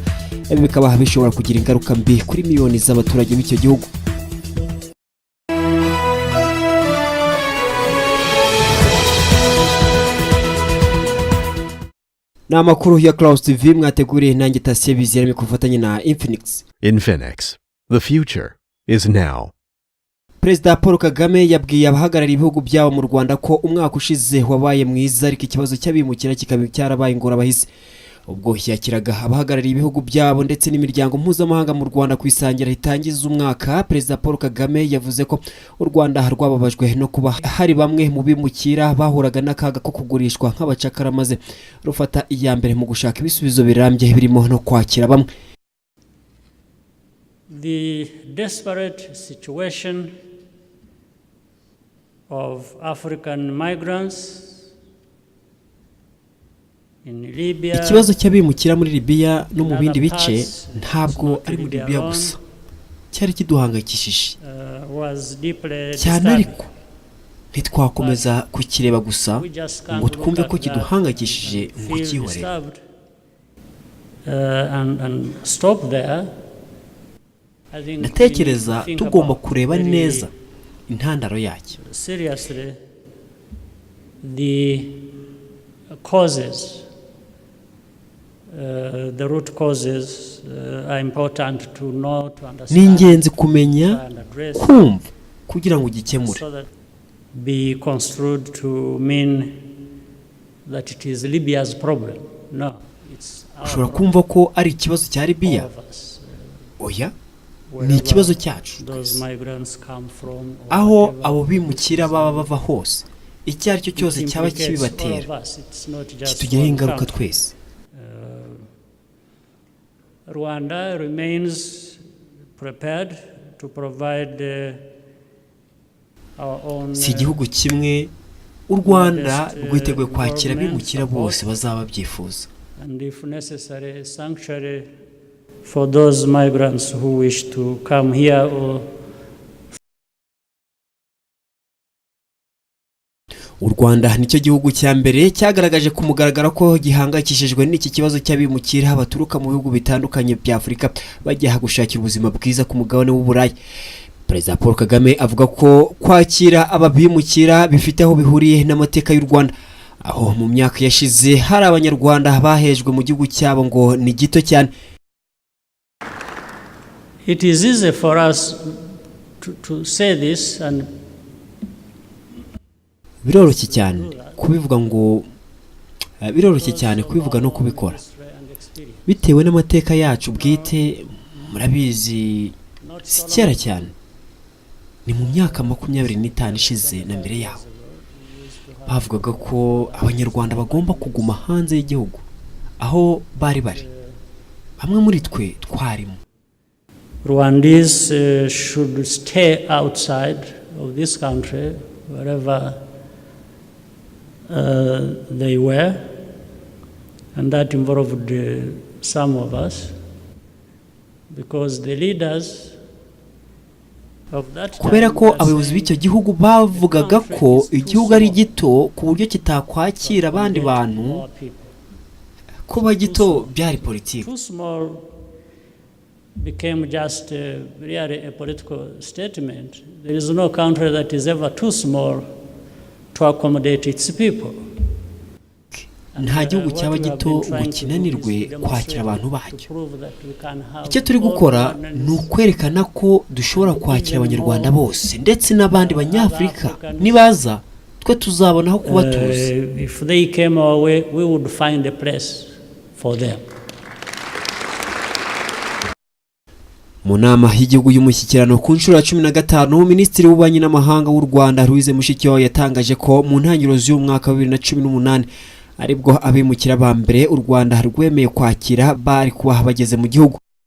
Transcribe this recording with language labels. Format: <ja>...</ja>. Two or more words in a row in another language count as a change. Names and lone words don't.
<rw>Ibi bikaba bishobora kugira ingaruka mbi kuri miliyoni z'abaturage b'icyo gihugu. Na makuru ya Klaus TV mwateguriye nanjye Tasiye bizirame kufatanya na Infinix. Infinix.</rw> <en>The future is now.</en> <rw>Perezida Paul Kagame yabwiye abahagarariye ibihugu byabo mu Rwanda ko umwaka ushize wabaye mwiza ariko ikibazo cy'abimukira kikaba cyarabaye ingorabahizi. Ubwo yakiraga abahagarariye ibihugu byabo ndetse n'imiryango mpuzamahanga mu Rwanda kwisangira ritangiza umwaka, Perezida Paul Kagame yavuze ko u Rwanda rwababajwe no kuba hari bamwe mu bimukira bahuraga n'akaga ko kugurishwa nk'abacakara maze rufata iya mbere mu gushaka ibisubizo birambye birimo no kwakira bamwe.</rw> <en>The desperate situation of African migrants in Libya.</en> <rw>Ikibazo cy'abimukira muri Libya no mu bindi bice ntabwo ari muri Libya gusa cyari kiduhangayikishije cyane, ariko ntitwakomeza kukireba gusa ngo twumve ko kiduhangayikishije ngo kihore. Natekereza tugomba kureba neza intandaro yacyo.</rw> <en>Seriously, the causes, the root causes are important to know, to understand.</en> <rw>Ni ingenzi kumenya, kumva kugira ngo gikemure.</rw> <en>Be construed to mean that it is Libya's problem. No, it's our</en> <rw>ushobora kumva ko ari ikibazo cya Libya. Oya, ni ikibazo cyacu. Aho abo bimukira baba bava hose, icyo ari cyo cyose cyaba kibibatera kitugiraho ingaruka twese.</rw> <en>Rwanda remains prepared to provide our own.</en> <rw>Si igihugu kimwe, u Rwanda rwiteguye kwakira abimukira bose bazaba byifuza.</rw> <en>And if necessary, sanctuary for those migrants who wish to come here or.</en> <rw>U Rwanda nicyo gihugu cya mbere cyagaragaje ku mugaragaro ko gihangayikishijwe n'iki kibazo cy'abimukira baturuka mu bihugu bitandukanye bya Afurika bajya gushakira ubuzima bwiza ku mugabane w'Uburayi. Perezida Paul Kagame avuga ko kwakira ababimukira bifite aho bihuriye n'amateka y'u Rwanda, aho mu myaka yashize hari abanyarwanda bahejwe mu gihugu cyabo ngo ni gito cyane.</rw> <en>It is easy for us to say this and</en> <rw>biroroshye cyane kubivuga no kubikora bitewe n'amateka yacu bwite. Murabizi si kera cyane, ni mu myaka 25 ishize na mbere yaho bavugaga ko abanyarwanda bagomba kuguma hanze y'igihugu aho bari bamwe muri twe twarimo.</rw> <en>Rwandese should stay outside of this country wherever they were, and that involved some of us, because the leaders of that time.</en> <rw>Kubera ko abayobozi b'icyo gihugu bavugaga ko igihugu ari gito ku buryo kitakwakira abandi bantu, kuba gito byari politiki.</rw> <en>Too small became just really a political statement. There is no country that is ever too small to accommodate its people.</en> <rw>Nta gihugu cyaba gito ngo kinanirwe kwakira abantu bacyo. Icyo turi gukora ni ukwerekana ko dushobora kwakira abanyarwanda bose ndetse n'abandi banyafurika. Nibaza twe tuzabona aho kubatuza.</rw> <en>If they came our way, we would find a place for them.</en> <rw>Mu nama y'igihugu y'umushyikirano ku nshuro ya 15, Minisitiri w'Ububanyi n'Amahanga w'u Rwanda Louise Mushikiwabo yatangaje ko mu ntangiriro z'uyu mwaka wa 2018 aribwo abimukira ba mbere u Rwanda rwemeye kwakira bari kuba bageze mu gihugu.</rw>